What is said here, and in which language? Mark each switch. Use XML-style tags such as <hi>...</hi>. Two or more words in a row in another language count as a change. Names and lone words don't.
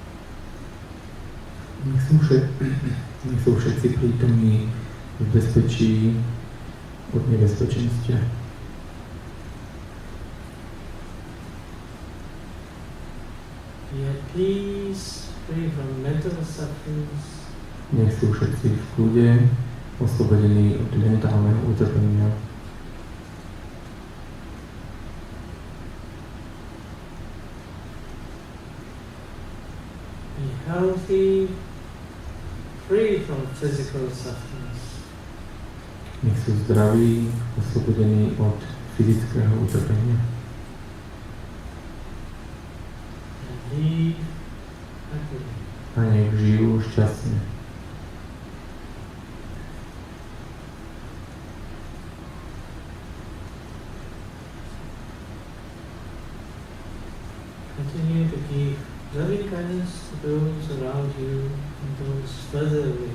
<sk>Nech sú všetci prítomní v bezpečí od nebezpečenstva.</sk> <en>Be at peace, free from mental sufferings.</en> <sk>Nech sú všetci v kľude, oslobodení od mentálneho utrpenia.</sk> <en>Be healthy, free from physical sufferings.</en> <sk>Nech sú zdraví, oslobodení od fyzického utrpenia.</sk> <en>And live happily.</en> <sk>A nech žijú šťastne.</sk> <en>Continue to give loving kindness to those around you and those further away.</en>